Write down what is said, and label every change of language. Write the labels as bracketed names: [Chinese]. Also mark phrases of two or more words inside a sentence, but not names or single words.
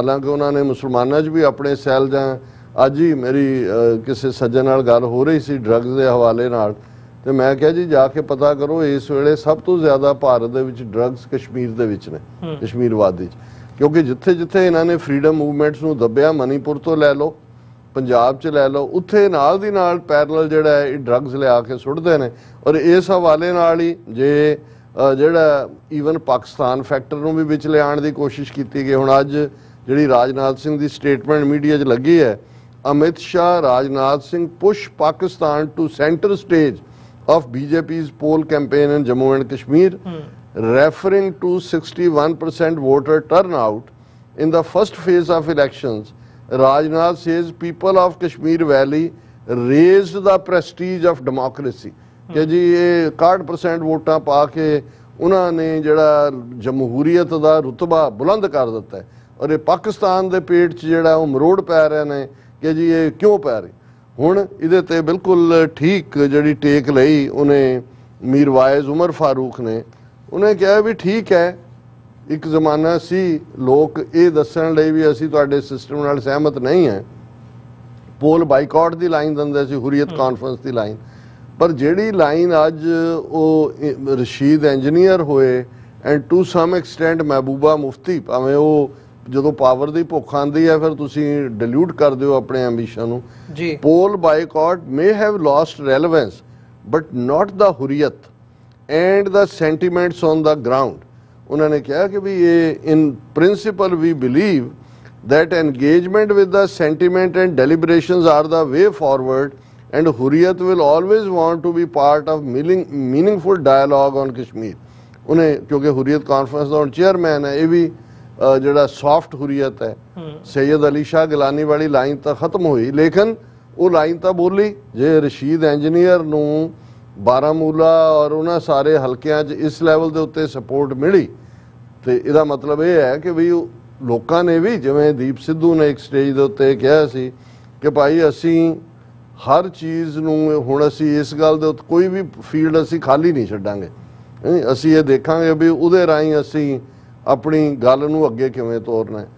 [Punjabi] ਹਾਲਾਂਕਿ ਉਹਨਾਂ ਨੇ ਮੁਸਲਮਾਨਾਂ 'ਚ ਵੀ ਆਪਣੇ ਸੈੱਲ ਜਾਂ ਅੱਜ ਹੀ ਮੇਰੀ ਕਿਸੇ ਸੱਜਣ ਨਾਲ ਗੱਲ ਹੋ ਰਹੀ ਸੀ ਡਰੱਗਸ ਦੇ ਹਵਾਲੇ ਨਾਲ, ਤੇ ਮੈਂ ਕਿਹਾ ਜੀ ਜਾ ਕੇ ਪਤਾ ਕਰੋ ਇਸ ਵੇਲੇ ਸਭ ਤੋਂ ਜ਼ਿਆਦਾ ਭਾਰਤ ਦੇ ਵਿੱਚ ਡਰੱਗਸ ਕਸ਼ਮੀਰ ਦੇ ਵਿੱਚ ਨੇ, ਕਸ਼ਮੀਰ ਵਾਦੀ 'ਚ, ਕਿਉਂਕਿ ਜਿੱਥੇ ਜਿੱਥੇ ਇਹਨਾਂ ਨੇ [English] freedom movements [Punjabi] ਨੂੰ ਦੱਬਿਆ, ਮਨੀਪੁਰ ਤੋਂ ਲੈ ਲਓ, ਪੰਜਾਬ 'ਚ ਲੈ ਲਓ, ਉੱਥੇ ਨਾਲ ਦੀ ਨਾਲ ਪੈਰਲਲ ਜਿਹੜਾ ਹੈ ਇਹ ਡਰੱਗਸ ਲਿਆ ਕੇ ਸੁੱਟਦੇ ਨੇ। ਔਰ ਇਸ ਹਵਾਲੇ ਨਾਲ ਹੀ ਜੇ ਜਿਹੜਾ ਈਵਨ ਪਾਕਿਸਤਾਨ ਫੈਕਟਰ ਨੂੰ ਵੀ ਵਿੱਚ ਲਿਆਉਣ ਦੀ ਕੋਸ਼ਿਸ਼ ਕੀਤੀ ਗਈ। ਹੁਣ ਅੱਜ ਜਿਹੜੀ ਰਾਜਨਾਥ ਸਿੰਘ ਦੀ ਸਟੇਟਮੈਂਟ ਮੀਡੀਆ 'ਚ ਲੱਗੀ ਹੈ, [English] Amit Shah Rajnath Singh push Pakistan to centre stage of BJP's poll campaign in Jammu and Kashmir, referring to 61% voter turnout in the first phase of elections. Rajnath says people of Kashmir Valley raised the prestige of democracy. [Punjabi] ਕਿ ਜੀ ਇਹ 61% ਵੋਟਾਂ ਪਾ ਕੇ ਉਹਨਾਂ ਨੇ ਜਿਹੜਾ ਜਮਹੂਰੀਅਤ ਦਾ ਰੁਤਬਾ ਬੁਲੰਦ ਕਰ ਦਿੱਤਾ ਹੈ, ਔਰ ਇਹ ਪਾਕਿਸਤਾਨ ਦੇ ਪੇਟ ਚ ਜਿਹੜਾ ਉਹ ਮਰੋੜ ਪੈ ਰਹੇ ਨੇ ਕਿ ਜੀ ਇਹ ਕਿਉਂ ਪੈ ਰਹੇ ने कि जी ये क्यों पै रहे। ਹੁਣ ਇਹਦੇ ਤੇ ਬਿਲਕੁਲ ਠੀਕ ਜਿਹੜੀ ਟੇਕ ਲਈ ਉਹਨੇ ਮੀਰਵਾਇਜ਼ ਉਮਰ ਫਾਰੂਕ ਨੇ, ਉਹਨੇ ਕਿਹਾ ਵੀ ਠੀਕ ਹੈ, ਇੱਕ ਜ਼ਮਾਨਾ ਸੀ ਲੋਕ ਇਹ ਦੱਸਣ ਲਈ ਵੀ ਅਸੀਂ ਤੁਹਾਡੇ ਸਿਸਟਮ ਨਾਲ ਸਹਿਮਤ ਨਹੀਂ ਹੈ, [English] poll boycott [Punjabi] ਦੀ ਲਾਈਨ ਦਿੰਦੇ ਸੀ, ਹੁਰੀਅਤ ਕਾਨਫਰੰਸ ਦੀ ਲਾਈਨ, ਪਰ ਜਿਹੜੀ ਲਾਈਨ ਅੱਜ ਉਹ ਰਸ਼ੀਦ ਇੰਜੀਨੀਅਰ ਹੋਏ [English] and to some extent [Punjabi] ਮਹਿਬੂਬਾ ਮੁਫਤੀ, ਭਾਵੇਂ ਉਹ ਜਦੋਂ ਪਾਵਰ ਦੀ ਭੁੱਖ ਆਉਂਦੀ ਹੈ ਫਿਰ ਤੁਸੀਂ ਡਿਲੂਟ ਕਰ ਦਿਓ ਆਪਣੇ ਐਂਬੀਸ਼ਨ ਨੂੰ ਜੀ। [English] poll boycott may have lost relevance but not the ਹੁਰੀਅਤ and the sentiments on the ground। [Punjabi] ਉਹਨਾਂ ਨੇ ਕਿਹਾ ਕਿ ਵੀ ਇਹ [English] in principle we believe that engagement with the sentiment and deliberations are the way forward and ਹੁਰੀਅਤ will always want to be part of meaningful dialogue on Kashmir। [Punjabi] ਉਹਨੇ ਕਿਉਂਕਿ ਹੁਰੀਅਤ ਕਾਨਫਰੰਸ ਦਾ ਹੁਣ ਚੇਅਰਮੈਨ ਹੈ, ਇਹ ਵੀ ਜਿਹੜਾ ਸੌਫਟ ਹੁਰੀਅਤ ਹੈ, ਸੈयद ਅਲੀ ਸ਼ਾਹ ਗਿਲਾਨੀ ਵਾਲੀ ਲਾਈਨ ਤਾਂ ਖਤਮ ਹੋਈ, ਲੇਕਿਨ ਉਹ ਲਾਈਨ ਤਾਂ ਬੋਲੀ। ਜੇ ਰਸ਼ੀਦ ਇੰਜੀਨੀਅਰ ਨੂੰ ਬਾਰਾਮੂਲਾ ਔਰ ਉਹਨਾਂ ਸਾਰੇ ਹਲਕਿਆਂ 'ਚ ਇਸ ਲੈਵਲ ਦੇ ਉੱਤੇ ਸਪੋਰਟ ਮਿਲੀ, ਤੇ ਇਹਦਾ ਮਤਲਬ ਇਹ ਹੈ ਕਿ ਵੀ ਲੋਕਾਂ ਨੇ ਵੀ, ਜਿਵੇਂ ਦੀਪ ਸਿੱਧੂ ਨੇ ਇੱਕ ਸਟੇਜ ਦੇ ਉੱਤੇ ਕਿਹਾ ਸੀ ਕਿ ਭਾਈ ਅਸੀਂ ਹਰ ਚੀਜ਼ ਨੂੰ, ਹੁਣ ਅਸੀਂ ਇਸ ਗੱਲ ਦੇ ਉੱਤੇ ਕੋਈ ਵੀ ਫੀਲਡ ਅਸੀਂ ਖਾਲੀ ਨਹੀਂ ਛੱਡਾਂਗੇ, ਅਸੀਂ ਇਹ ਦੇਖਾਂਗੇ ਵੀ ਉਹਦੇ ਰਾਹੀਂ ਅਸੀਂ ਆਪਣੀ ਗੱਲ ਨੂੰ ਅੱਗੇ ਕਿਵੇਂ ਤੋਰਨਾ ਹੈ।